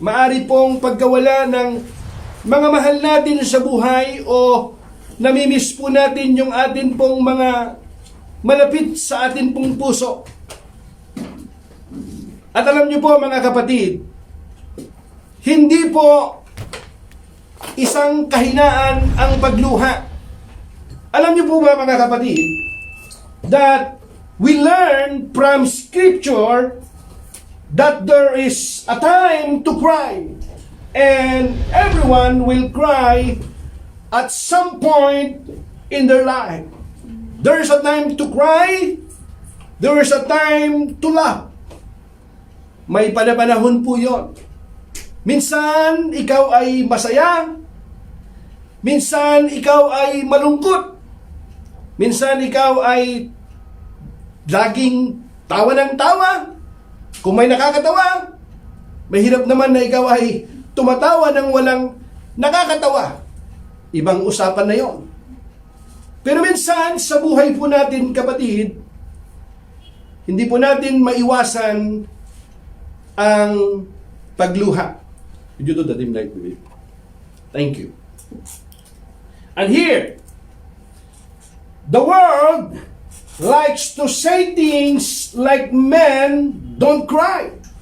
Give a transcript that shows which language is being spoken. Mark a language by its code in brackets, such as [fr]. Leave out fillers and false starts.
[tl] Maari pong pagkawala ng mga mahal natin sa buhay o namimiss po natin yung atin pong mga malapit sa atin pong puso. At alam niyo po mga kapatid, hindi po isang kahinaan ang pagluha. Alam niyo po ba mga kapatid, [en] that we learn from Scripture that there is a time to cry. And everyone will cry at some point in their life. There is a time to cry, there is a time to laugh. [tl] May panahon po yun. Minsan, ikaw ay masaya. Minsan, ikaw ay malungkot. Minsan, ikaw ay laging tawa ng tawa. Kung may nakakatawa, mahirap naman na ikaw ay tumatawa ng walang nakakatawa. Ibang usapan na yon. Pero minsan, sa buhay po natin, kapatid, hindi po natin maiwasan ang pagluha. [en] Could you do the dim light, baby? Thank you. And here, the world likes to say things like men don't cry.